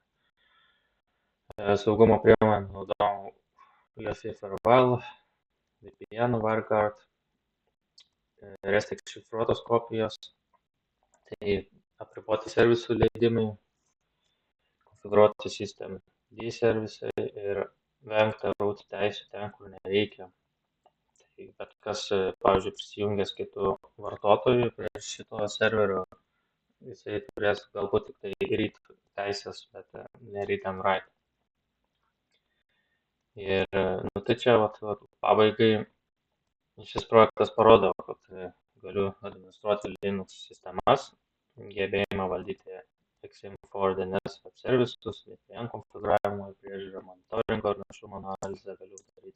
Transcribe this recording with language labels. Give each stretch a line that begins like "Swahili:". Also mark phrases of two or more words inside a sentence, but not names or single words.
Lithuanian: Saugumo priemonę naudojau UEFI Firewall, VPN, WireGuard, REST šifruotos kopijos, tai apriboti servisų leidimai, konfigūruoti System D servisai ir vengti root teisių ten, kur nereikia. Tai bet kas, pavyzdžiui, prisijungęs kitų vartotojų prie šito serverio, jisai turės galbūt tik tai read teisės, bet ne
English: read and write.
Lithuanian: Ir tai čia pabaigai šis projektas parodo, kad galiu administruoti Linux sistemas, gebėjimą valdyti XM4 DNS web servisus, VPN konfigūravimo ir priežiūrą, monitoringo ir našumo analizę galiu daryti.